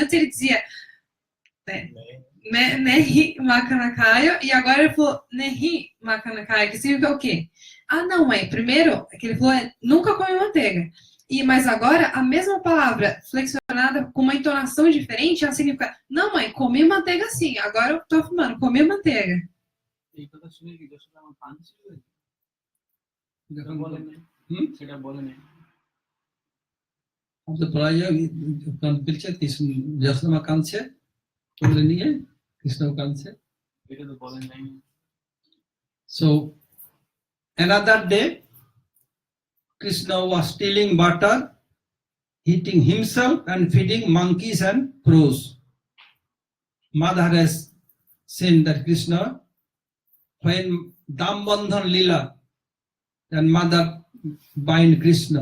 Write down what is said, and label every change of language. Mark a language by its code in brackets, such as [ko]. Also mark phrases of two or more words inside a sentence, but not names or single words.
[pt] Antes ele dizia, [hi] नहीं माखन खायो, [pt] e agora ele falou, [hi] नहीं माखन खायो, [pt] que significa o quê? Ah, não, mãe, primeiro, que ele falou, nunca come manteiga. Mas agora, a mesma palavra flexionada com uma entonação diferente, ela significa, não, mãe, comi manteiga sim, agora eu tô fumando, comi manteiga. [bn] এই কথা শুনে কি যশোদা আমার কাঁদছে? যখন বলে নাই, সেটা বলে নাই। তো প্রায় বলছে কৃষ্ণ যশোদা কাঁদছে, কোলে নিয়ে কৃষ্ণ কাঁদছে। এটা তো বলে নাই। [en] So another day, Krishna was stealing butter, eating himself and feeding monkeys and crows. Mother has seen that Krishna, when Dambandhan Lila, then mother bind Krishna.